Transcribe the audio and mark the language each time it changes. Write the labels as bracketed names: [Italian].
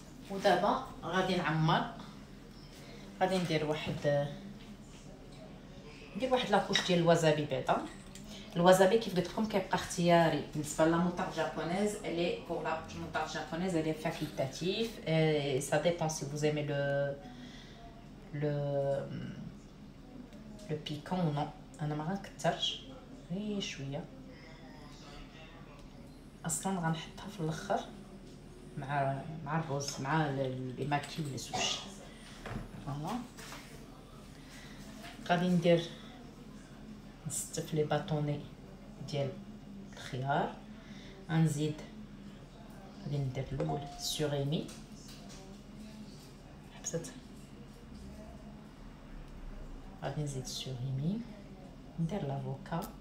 [Arabic] ودابا غادي نعمر، غادي ندير واحد لاكوش ديال الوزابي بعدا. الوزابي كيف قلت لكم كيبقى اختياري بالنسبه لا مونطاج جابونيز. [French] الي بور لا مونطاج جابونيز الي فاكولتاتيف et ça dépend si vous aimez le piquant ou non. [Arabic] انا ما غنكثرش غير شويه، اصلا غنحطها في الاخر مع الرز مع لي ماكي لي سوشي. فوالا غادي ندير نستف لي باطوني ديال الخيار، غنزيد غادي ندير الاول سوريمي حبست، غادي نزيد سوريمي، ندير لافوكا،